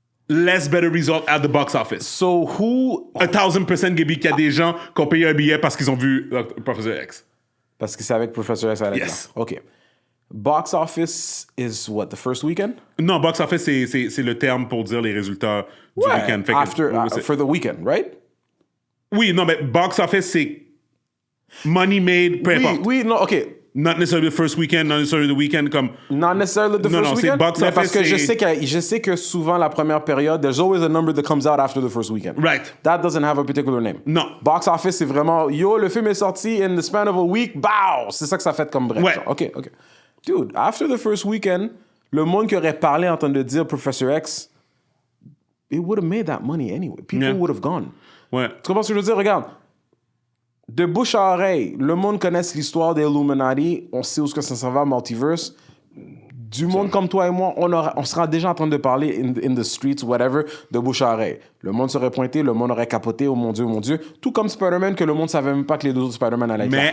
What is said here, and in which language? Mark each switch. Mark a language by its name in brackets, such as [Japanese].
[English] less better result at the box office. So who... [French] 1000% Gaby, qu'il y a des gens qui ont payé un billet parce qu'ils ont vu Professor X. Parce que c'est avec Professor X à l'écran. [English] Yes. OK. Box office is what, the first weekend? [French] Non, box office, c'est le terme pour dire les résultats du week-end. [English] For the weekend, right? [French] Oui, non, mais box office, c'est [English] money made, [French] peu importe. Oui, non, OK. [English] Not necessarily the first weekend, not necessarily the weekend, [French] comme... [English] Not necessarily the first weekend? [French] C'est box office, parce que je sais que souvent, la première période, [English] there's always a number that comes out after the first weekend. Right. That doesn't have a particular name. [French] Non. Box office, c'est vraiment, [English] yo, [French] le film est sorti [English] in the span of a week, [French] bow! C'est ça que ça fait comme bref. Ouais. [English] OK. Dude, after the first weekend, [French] le monde qui aurait parlé en train de dire Professor X, [English] it would have made that money anyway. People would have gone. [French] Ouais. Tu comprends ce que je veux dire? Regarde, de bouche à oreille, le monde connaît l'histoire des Illuminati, on sait où est-ce que ça s'en va, multiverse. Du monde comme toi et moi, on sera déjà en train de parler [English] in the streets, whatever, [French] de bouche à oreille. Le monde serait pointé, le monde aurait capoté, oh mon Dieu. Tout comme Spider-Man, que le monde savait même pas que les deux autres Spider-Man allaient être là.